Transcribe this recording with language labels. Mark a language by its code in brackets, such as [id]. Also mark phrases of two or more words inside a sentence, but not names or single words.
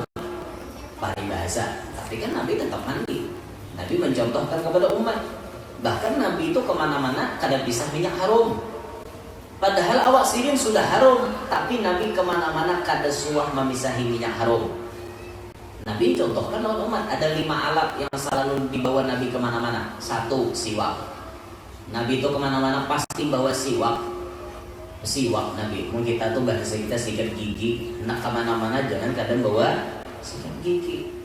[id] Paribahasa, tapi kan Nabi tetap mandi. [bjn] Nabi mencontohkan kepada umat. Bahkan Nabi itu kemana-mana kada bisa minyak harum. Padahal awak sirin sudah harum, tapi Nabi kemana-mana kada suah memisahi minyak harum. [id] Nabi contohkan oleh umat ada 5 alat yang selalu dibawa Nabi kemana-mana. 1, siwak. Nabi itu kemana-mana pasti bawa siwak. Siwak Nabi. Mungkin kita tuh bahasa kita sikat gigi. Nak kemana-mana jangan kadang bawa sikat gigi.